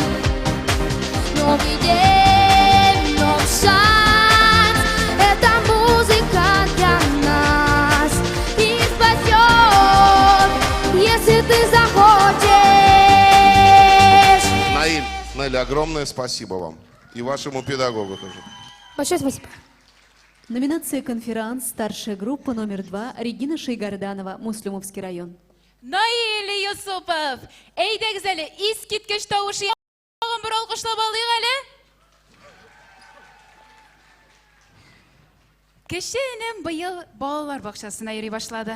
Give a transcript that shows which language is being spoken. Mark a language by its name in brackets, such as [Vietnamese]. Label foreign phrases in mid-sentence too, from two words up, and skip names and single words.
[Russian] Новый день, новый шанс, это музыка для нас. Мир спасет, если ты захочешь. Наиль, огромное спасибо вам. И вашему педагогу тоже. Большое спасибо. Номинация «Конферанс», старшая группа номер 2, Регина Шейгарданова, Муслюмовский район. [Tatar] Наиль Юсупов, әйдәгез әле, искиткеч тавышы ягын бір алкышлап алыйк әле. Кешенем быел балалар бакчасына йөри башлады.